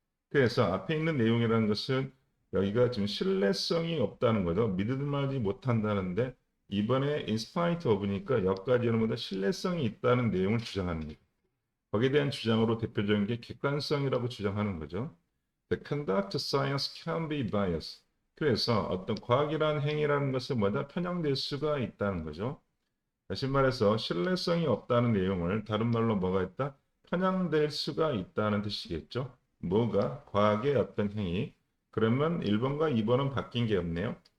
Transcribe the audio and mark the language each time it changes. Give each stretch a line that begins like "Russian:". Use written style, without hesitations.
Korean: 그래서 앞에 있는 내용이라는 것은 여기가 지금 신뢰성이 없다는 거죠. 믿을만하지 못한다는데 이번에 in spite of니까 여기까지는 뭐다? 신뢰성이 있다는 내용을 주장하는 거예요. 거기에 대한 주장으로 대표적인 게 객관성이라고 주장하는 거죠.
English: The conduct science can be biased.
Korean: 그래서 어떤 과학이라는 행위라는 것은 뭐다? 편향될 수가 있다는 거죠. 다시 말해서 신뢰성이 없다는 내용을 다른 말로 뭐가 있다? 편향될 수가 있다는 뜻이겠죠. 뭐가? 과학의 어떤 행위. 그러면 1번과 2번은 바뀐 게 없네요.